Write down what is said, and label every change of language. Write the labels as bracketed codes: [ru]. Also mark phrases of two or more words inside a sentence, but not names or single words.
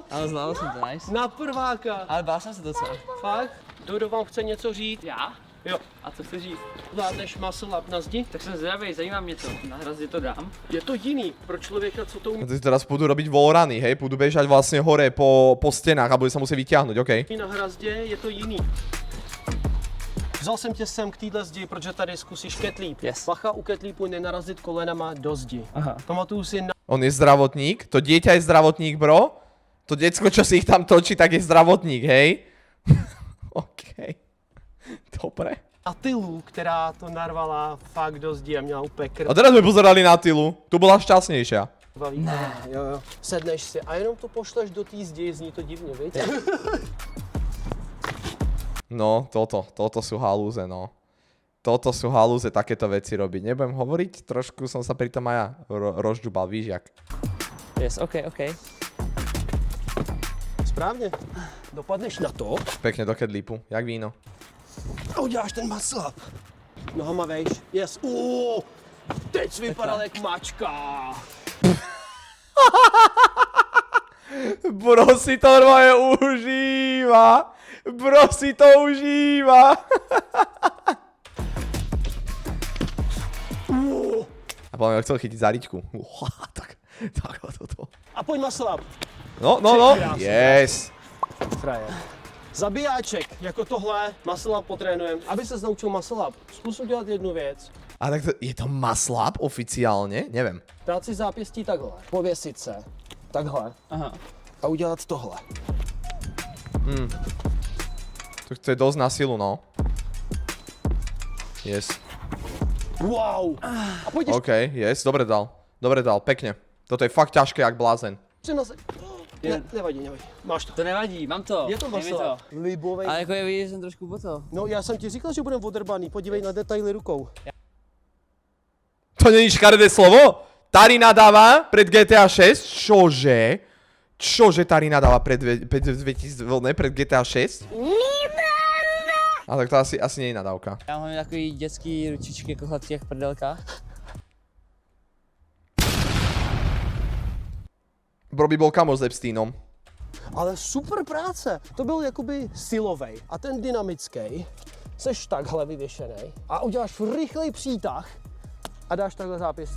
[cs] Ale znal jsem to, nice. Na prváka. Ale bál jsem se docela. Fakt? Dodo vám chce něco říct? Já? Jo. A co chci říct? Zvládneš [en] muscle up [cs] na zdi? Tak jsem zdravý, zajímá mě to. Na hrazdě to dám. Je to jiný pro člověka, co to umí [sk] Ty teraz budú robiť wallruny, hej? Budú bežať vlastne hore po stenách a bude sa musieť vyťahnuť, okej? [cs] na hrazdě, je to jiný. Vzal jsem tě sem k téhle zdi, protože tady zkusíš ketlíp. [en] Yes. [cs] Bacha u ketlípu nenarazit kolenama do zdi. Aha. Pamatuju si na [sk] On je zdravotník, to dieťa je zdravotník, bro. To decko, čo si ich tam točí, tak je zdravotník, hej? Okej. Dobre. [cs] Atilu, která to narvala fakt do zdi a měla úplně [sk] A teraz sme pozerali na Tilu. Tu bola šťastnejšia. [cs] krvavý. Ne, jo. Sedneš si a jenom to pošleš do té zdi, zní to divně, viď? No, [sk] toto sú halúze, no. Toto sú halúze, takéto veci robiť. Nebudem hovoriť, trošku som sa pri tom aj ja rozďubal, [cs] víš jak. [en] Yes, OK. [cs] Správně. Dopadneš na to [sk] Pekne do kedlipu, jak víno. [cs] a uděláš ten [en] muscle up. [cs] Nohama vejš. Yes. Teď jsi vypadal jak mačka. [sk] Bro si to normálne užíva. Bro si to užíva. A podľa mňa chcel chytiť za ričku. Tak toto. [cs] A pojď [en] muscle up. [cs] No. Yes. Frajer. [sk] Zabijáček, jako tohle, [en] muscle up [sk] potrénujem. [cs] Aby se naučil [en] muscle up, [cs] zkus udělat jednu věc. [sk] A tak to, je to [en] muscle up [sk] oficiálne? Neviem. [cs] Dát si zápěstí takhle, pověsit se takhle Aha. a udělat tohle. [sk] To je dosť na silu, no. [en] Yes. [cs] Wow! A pojď ještě [en] OK, yes, [sk] dobre dal, pekne. Toto je fakt ťažké jak blázen. [cs] přenose. Ne, nevadí. Máš to. To nevadí, mám to. Je to Dej mi veselé. Libovej. Ale jako je vidět, že jsem trošku potom. No já jsem ti říkal, že budeme odrbaný, podívej na detaily rukou. To není škaredé slovo? [sk] Tari nadáva pred GTA 6? Čože? Čože Tari nadáva pred GTA 6? A tak to asi nie je nadávka. [cs] Já mám takový dětský ručičky jako hladký jak prdelka. [sk] Bro by bol kamoš s Epsteinom. [cs] Ale super práce. To byl jakoby silovej. A ten dynamický, seš takhle vyvěšený a uděláš rychlej přítah a dáš takhle zápěstí.